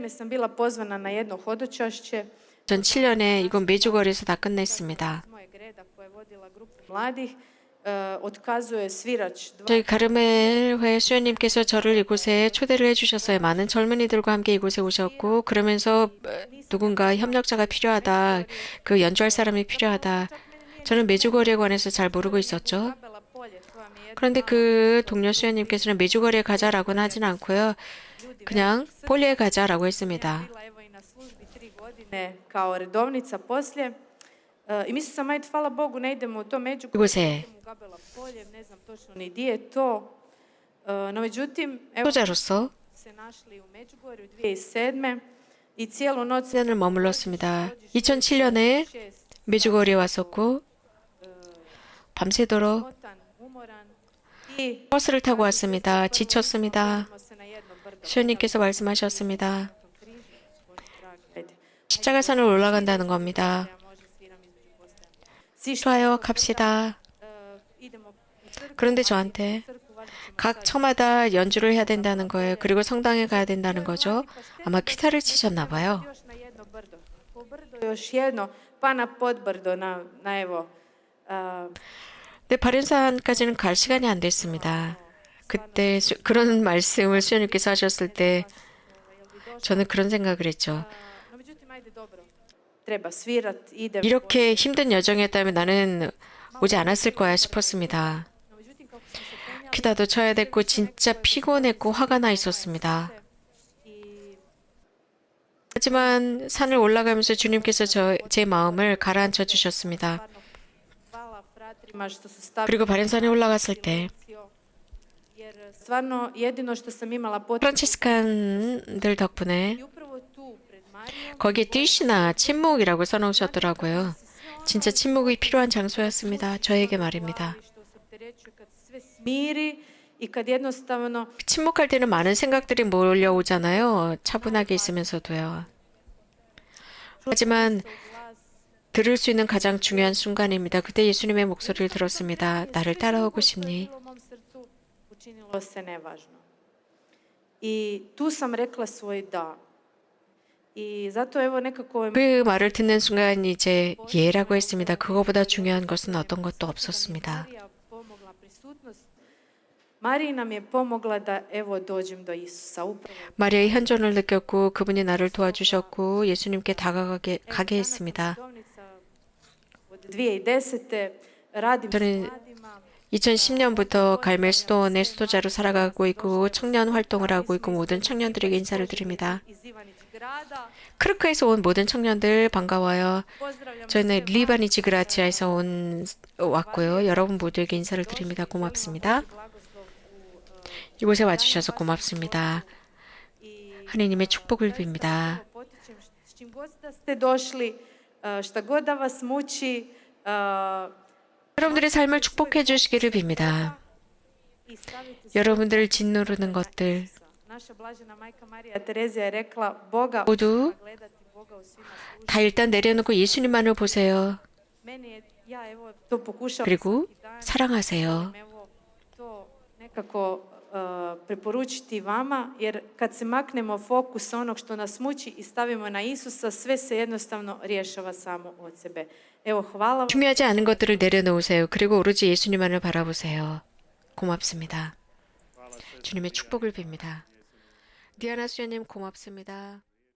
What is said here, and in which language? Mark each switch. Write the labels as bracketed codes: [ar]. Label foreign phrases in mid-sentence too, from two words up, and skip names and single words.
[hr] sam bila pozvana na jedno hodočašće [ko] 2007년에 이곳 메주거리에서 다 끝냈습니다. [hr] iz mojeg reda koja je vodila grupu mladih. Otkazuje svirač [ko] 저희 가르멜회 수녀님께서 저를 이곳에 초대를 해주셨어요. 많은 젊은이들과 함께 이곳에 오셨고 그러면서 누군가 협력자가 필요하다. 그 연주할 사람이 필요하다. 저는 메주거리에 관해서 잘 모르고 있었죠. [hr] Gabela polje, to vam je [ko] 그런데 그 동료 수녀님께서는 메주거리에 가자라고는 하진 않고요. 그냥 폴리에 가자라고 했습니다. [hr] bila evo i na službi 3 godine kao redovnica poslije. I mislila sam, ajde, hvala Bogu, ne idemo u to Međugorje, [ko] 이곳에 [hr] idemo u Gabela polje, ne znam točno ni di je to. No, međutim, evo [ko] 수도자로서 [hr] se našli u Međugorju 2007. I cijelu noć [ko] 1년을 머물렀습니다. 2007년에 메주거리에 왔었고 밤새도록 [hr] potan, umoran i [ko] 버스를 타고 왔습니다. 지쳤습니다. [hr] smo se na jedno brdo [ko] 수녀님께서 말씀하셨습니다. [hr] križu. Bože dragi, ajde. [ko] 십자가산을 올라간다는 겁니다. [hr] Ja možda sviram između postaja. Sišli [ko] 좋아요, 갑시다. [hr] idemo u crkvu, [ko] 그런데 저한테 [hr] crkvu, valjda ćemo [ko] 각 처마다 연주를 해야 된다는 거예요. 그리고 성당에 가야 된다는 거죠. 아마 기타를 치셨나 봐요. [hr] još na jedno brdo. Po brdo još jedno, pa na podbrdo, na evo. [ko] 네, 바른산까지는 갈 시간이 안 됐습니다. 그때 그런 말씀을 수녀님께서 하셨을 때 저는 그런 생각을 했죠. [hr] No, međutim, ajde, dobro. Treba svirat, idem. [ko] 이렇게 힘든 여정이었다면 나는 오지 않았을 거야 싶었습니다. [hr] No, međutim, kako smo se penjali, [ko] 기타도 쳐야 됐고 진짜 피곤했고 화가 나 있었습니다. [hr] i [ko] 하지만 산을 올라가면서 주님께서 제 마음을 가라앉혀 주셨습니다. [hr] stvarno hvala fratrima što su stavili [ko] 그리고 바른산에 올라갔을 때 [hr] jer stvarno jedino što sam imala potrebu [ko] 프란치스칸들 덕분에 [hr] i upravo tu pred Marijom [ko] 거기에 뛰시나 침묵이라고 써놓으셨더라고요. 진짜 침묵이 필요한 장소였습니다. 저에게 말입니다. [hr] što se opterećuje kad se sve smiri i kad jednostavno [ko] 침묵할 때는 많은 생각들이 몰려오잖아요. 차분하게 있으면서도요. 하지만 [hr] glas [ko] 들을 수 있는 가장 중요한 순간입니다. 그때 예수님의 목소리를 들었습니다. 나를 따라오고 싶니? [hr] bilo u mom srcu učinilo se nevažno. I tu sam rekla svoj da. I zato evo nekako [ko] 그 말을 듣는 순간 이제 예라고 했습니다. 그거보다 중요한 것은 어떤 것도 없었습니다. [hr] Marija pomogla prisutnost. Mariji nam je pomogla da evo dođem do Isusa. Upravo [ko] 마리아의 현존을 느꼈고 그분이 나를 도와주셨고 예수님께 다가가게 했습니다. [hr] redovnica od 2010. Radim s [ko] 저는 [hr] mladima. [ko] 2010년부터 갈멜 수도원의 수도자로 살아가고 있고 청년 활동을 하고 있고 모든 청년들에게 인사를 드립니다. [hr] Iz Ivanić grada. [ko] 크르크에서 온 모든 청년들 반가워요. [hr] Pozdravljam [ko] 저는 [hr] sve [ko] 리바니지 그라치아에서 왔고요. 여러분 모두에게 인사를 드립니다. 고맙습니다. [hr] blagoslov u [ko] 이곳에 와주셔서 고맙습니다. [hr] i [ko] 하느님의 축복을 빕니다. [hr] potičem s čim god da ste došli, šta god da vas muči, [ko] 여러분들의 삶을 축복해 주시기를 빕니다. [hr] i stavite se [ko] 여러분들 짓누르는 것들 [hr] Naša blažena majka Marija Terezija je rekla, Boga [ko] 모두 [hr] gledati, Boga u svima služiti. [ko] 다 일단 내려놓고 예수님만을 보세요. [hr] Meni je Ja evo to pokušavam [ko] 그리고 [hr] svaki dan. [ko] 사랑하세요. [hr] Evo to nekako preporučiti vama, jer kad se maknemo fokus sa onog što nas muči i stavimo na Isusa, sve se jednostavno rješava samo od sebe. Evo, hvala vam. [ko] 중요하지 않은 것들을 내려놓으세요. 그리고 오로지 예수님만을 바라보세요. 고맙습니다. 주님의 축복을 빕니다. 디아나 수녀님 고맙습니다.